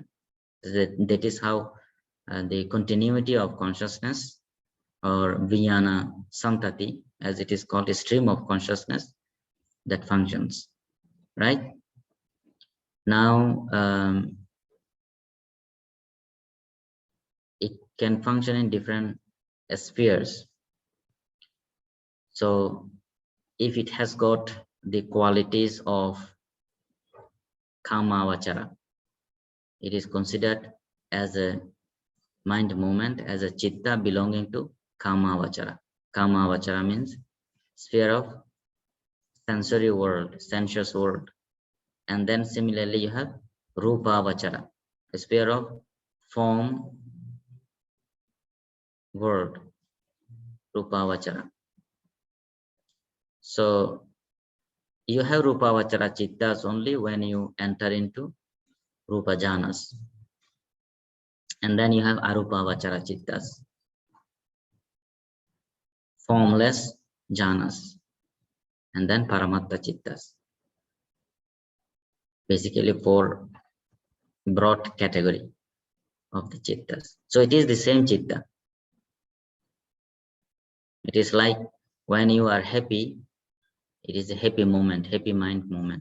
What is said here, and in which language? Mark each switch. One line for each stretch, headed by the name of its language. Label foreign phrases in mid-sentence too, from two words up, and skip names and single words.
English: That is how the continuity of consciousness, or
Pali: vijnana santati,
English: as it is called, a stream of consciousness that functions, right? Now, it can function in different spheres. So if it has got the qualities of
Pali: kama vachara,
English: it is considered as a mind movement, as a chitta belonging to
Pali: kama vachara. Kama vachara
English: means sphere of sensory world, sensuous world. And then similarly you have
Pali: rupa vachara,
English: a sphere of form world,
Pali: rupa vachara.
English: So you have
Pali: rupa vachara
English: chittas only when you enter into
Pali: rupa jhanas.
English: And then you have
Pali: arupa vachara
English: chittas, formless jhanas, and then
Pali: paramatta chittas.
English: Basically 4 broad category of the chittas. So it is the same chitta. It is like when you are happy, it is a happy moment, happy mind moment.